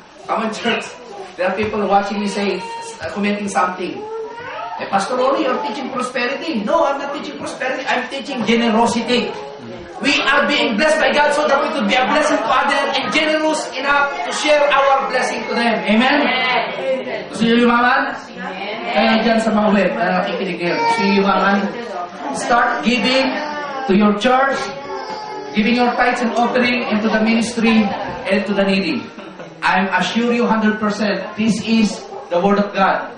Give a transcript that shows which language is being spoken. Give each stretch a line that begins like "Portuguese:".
English: Come on, church. There are people watching me say, commenting something. Eh, Pastor Ronnie, you're teaching prosperity. No, I'm not teaching prosperity. I'm teaching generosity. We are being blessed by God so that we could be a blessing to others and generous enough to share our blessing to them.
Filipino: Amen? Gusto nyo yumaman? Kaya dyan sa mga web na nakikinig ngayon. Gusto nyo yumaman?
English: Start giving to your church, giving your tithes and offering into the ministry and to the needy. I assure you 100%, this is the word of God.